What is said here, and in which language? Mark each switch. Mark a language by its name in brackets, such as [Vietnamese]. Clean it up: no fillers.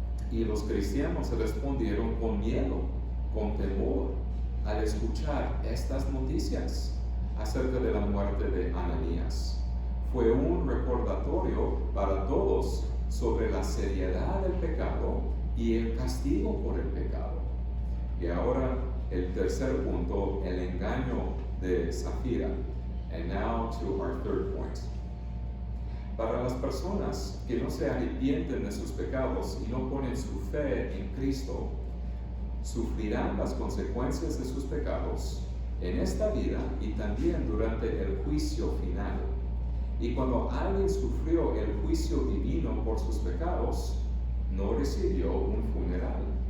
[Spanish] Y los cristianos respondieron con miedo, con temor, al escuchar estas noticias acerca de la muerte de Ananías. Fue un recordatorio para todos sobre la seriedad del pecado y el castigo por el pecado. Y ahora el tercer punto, el engaño de Safira. [English] And now to our third point. [Spanish] Para las personas que no se arrepienten de sus pecados y no ponen su fe en Cristo, sufrirán las consecuencias de sus pecados en esta vida y también durante el juicio final. Y cuando alguien sufrió el juicio divino por sus pecados, no recibió un funeral.